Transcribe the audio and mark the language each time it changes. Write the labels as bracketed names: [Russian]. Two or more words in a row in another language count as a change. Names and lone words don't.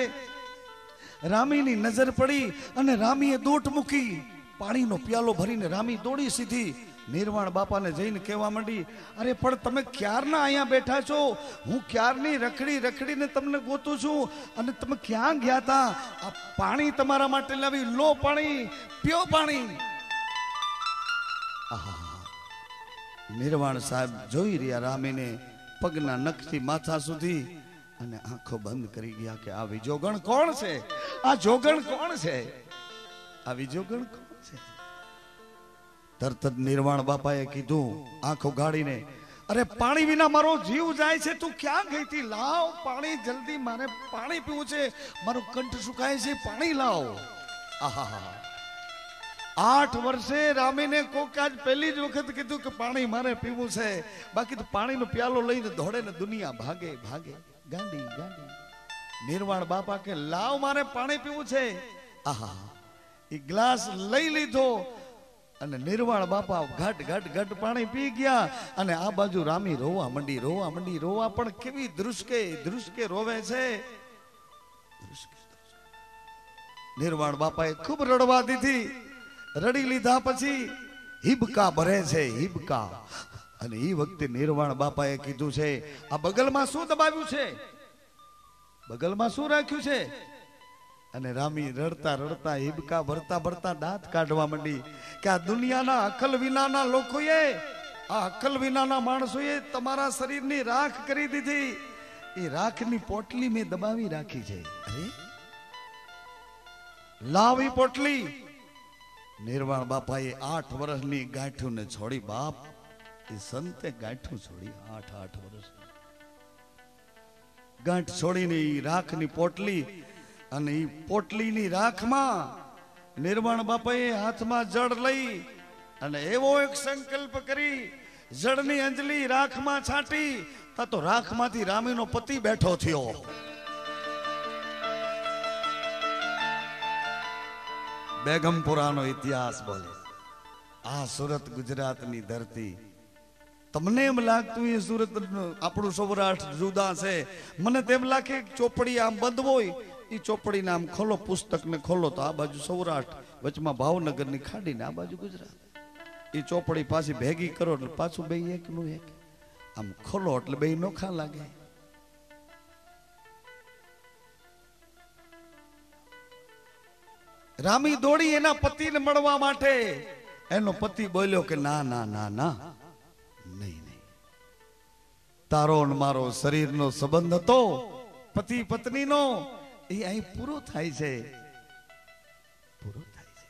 [Gujarati] રામી ની નજર પડી અને રામીએ દોટ મૂકી, પાણી નો પ્યાલો ભરીને રામી દોડી સીધી નિર્વાણ બાપા ને જઈને કહેવા મંડી, અરે પણ તમે ક્યારના અહીંયા બેઠા છો, હું ક્યારની રખડી રખડી ને તમને ગોતું છું અને તમે ક્યાં ગયા થા? આ પાણી તમારા માટે લાવી, લો પાણી, પીયો પાણી। નિર્વાણ સાહેબ જોઈ રિયા રામી ને પગના નખથી માથા સુધી અને આંખો બંધ કરી ગયા કિ આ વિજોગણ કોણ છે? આ જોગણ કોણ છે? આ વિજોગણ કોણ છે? आ विजोगण कोण छे? તરત નિર્વાણ બાપાએ કીધું આંખો ગાડીને, અરે પાણી વિના મારો જીવ જાય છે, તું ક્યાં ગઈ થી? લાવ પાણી જલ્દી, મારે પાણી પીવું છે, મારો કંઠ સુકાય છે, પાણી લાવ। આહા 8 વર્ષે રામી ને કોક આજ પહેલી જ વખત કીધુ કિ પાણી મારે પીવૂ છે, બાકી તો પાણી નો પ્યાલો લઈને દોડે ને દુનિયા ભાગે ભાગે, ગાંડી ગાંડી। નિર્વાણ બાપા કે લાવ મારે પાણી પીવૂ છે। આહા ઈ ગ્લાસ લઈ લીધો અને નિર્વાણ બાપા ઘટ ઘટ ઘટ પાણી પી ગયા અને આ બાજૂ રામી રોવા મંડી, રોવા મંડી, રોવા પણ કેવી ધ્રુસકે ધ્રુસકે રોવે છે। નિર્વાણ બાપાએ ખૂબ રડવા દીધી। રડી લીધા પછી હિબકા ભરે છે, હિબકા। અને ઈ વખતે નિર્વાણ બાપાએ કીધું છે, આ બગલમાં શું દબાવ્યું છે? બગલમાં શું રાખ્યું છે? અને રામી રડતા રડતા હિબકા ભરતા ભરતા દાંત કાઢવા મંડી કિ આ દુનિયાના અકલ વિનાના લોકોએ, આ અકલ વિનાના માણસોએ તમારા શરીરની રાખ કરી દીધી। એ રાખની પોટલી મેં દબાવી રાખી છે। અરે લાવી પોટલી। નિર્વાણ બાપાએ 8 વર્ષની ગાંઠૂ ને છોડી। બાપ યે સંતે ગાંઠૂ છોડી 8 વર્ષ ગાંઠ છોડીને રાખની પોટલી અને ઈ પોટલીની રાખમાં નિર્વાણ બાપાએ હાથમાં જડ લઈ અને એવો એક સંકલ્પ કરી, જડની અંજલી રાખમાં છાટી તા તો રાખમાંથી રામીનો પતિ બૈઠો થયો। બેગમપુરાનો ઇતિહાસ બોલે। આ સૂરત ગુજરાતની ધરતી. તમને એમ લાગતું એ સૂરત આપણું સૌરાષ્ટ્ર જુદા છે, મને તેમ લાગે ચોપડી આમ બંધ હોય, ઈ ચોપડી નામ ખોલો, પુસ્તક ને ખોલો તો આ બાજૂ સૌરાષ્ટ્ર, વચમાં ભાવનગર ની ખાડી ને આ બાજૂ ગુજરાત। એ ચોપડી પાછી ભેગી કરો એટલે પાછું બે એકનું એક, આમ ખોલો એટલે બે નોખા લાગે. રામી દોડી એના પતિને મળવા માટે. એનો પતિ બોલ્યો કે ના ના ના ના, નહીં નહીં, તારો ને મારો શરીરનો સંબંધ હતો પતિ પત્નીનો, એ અહીં પૂરો થાય છે, પૂરો થાય છે.